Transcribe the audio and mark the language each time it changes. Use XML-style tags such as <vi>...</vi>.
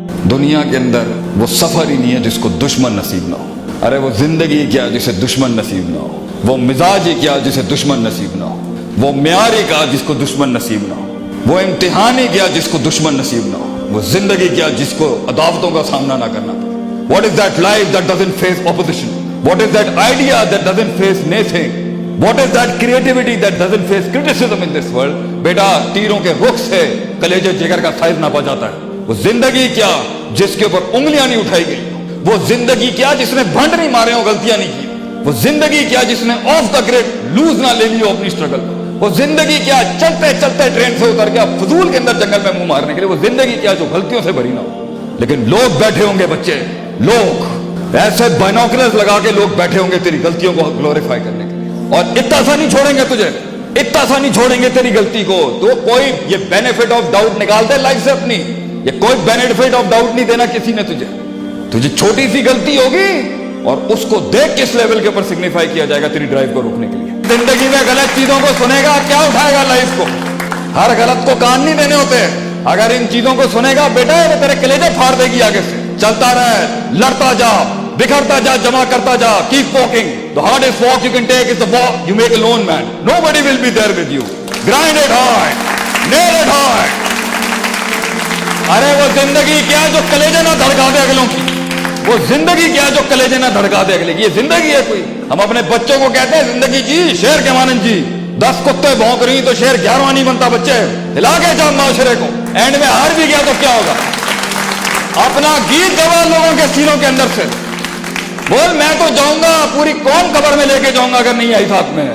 <ur>دنیا کے اندر وہ سفر ہی نہیں ہے جس کو دشمن نصیب نہ ہو. ارے وہ زندگی کیا جسے دشمن نصیب نہ ہو. وہ مزاج ہی کیا جسے دشمن نصیب نہ ہو. وہ معیار ہی کیا جس کو دشمن نصیب نہ ہو. وہ امتحان ہی کیا جس کو دشمن نصیب نہ ہو. وہ زندگی کیا جس کو عداوتوں کا سامنا نہ کرنا پڑے.</ur> <en>What is that life that doesn't face opposition? What is that idea that doesn't face naysaying? What is that creativity that doesn't face criticism in this world?</en> <ur>بیٹا تیروں کے رخ سے کلیجے جگر کا سائز ناپا جاتا ہے. وہ زندگی کیا جس کے اوپر انگلیاں نہیں اٹھائی گئی. وہ زندگی کیا جس نے بھنڈ نہیں مارے ہو, غلطیاں نہیں کی. وہ زندگی کیا جس نے</ur> <en>off the grade lose</en> <ur>نہ لے لی ہو اپنی اسٹرگل. وہ زندگی کیا چلتے چلتے ٹرین سے اتر گیا فضول کے اندر جنگل میں منہ مارنے کے لیے. وہ زندگی کیا جو غلطیوں سے بھری نہ ہو. لیکن لوگ بیٹھے ہوں گے, بچے لوگ ایسے بائنوکلرز لگا کے لوگ بیٹھے ہوں گے تیری غلطیوں کو گلوریفائی کرنے کے لیے, اور اتنا سا نہیں چھوڑیں گے تجھے, اتنا سا نہیں چھوڑیں گے تیری غلطی کو. تو کوئی یہ بینیفٹ آف ڈاؤٹ نکال دے لائف سے اپنی. یہ کوئی بینیفٹ آف ڈاؤٹ نہیں دینا کسی نے تجھے. تجھے چھوٹی سی غلطی ہوگی اور اس کو دیکھ کس لیول کے اوپر سگنیفائی کیا جائے گا تیری ڈرائیو کو روکنے کے لیے. زندگی میں غلط چیزوں کو سنے گا, کیا اٹھائے گا لائف کو. ہر غلط کو کان نہیں دینے ہوتے. اگر ان چیزوں کو سنے گا بیٹا یہ تیرے کلیجے پھاڑ دے گی آگے سے. چلتا رہے, لڑتا جا, بکھرتا جا, جمع کرتا جا.</ur> <en>Keep walking. The hardest walk you can take is the walk you make alone, man. Nobody will be there with you. Grind it hard. Nail it hard.</en> <ur>ارے وہ زندگی کیا جو کلیجے نہ دھڑکا دے اگلوں کی. وہ زندگی کیا جو کلیجے نہ دھڑکا دے اگلے کی. یہ زندگی ہے کوئی. ہم اپنے بچوں کو کہتے ہیں زندگی جی شیر کے مانند جی. 10 کتے بھونک رہی تو شیر 11واں نہیں بنتا. بچے ہلا کے جا معاشرے کو. اینڈ میں ہار بھی گیا تو کیا ہوگا. اپنا گیت گوا لوگوں کے سینوں کے اندر سے. بول میں تو جاؤں گا, پوری قوم قبر میں لے کے جاؤں گا اگر نہیں آئی ساتھ میں.</ur>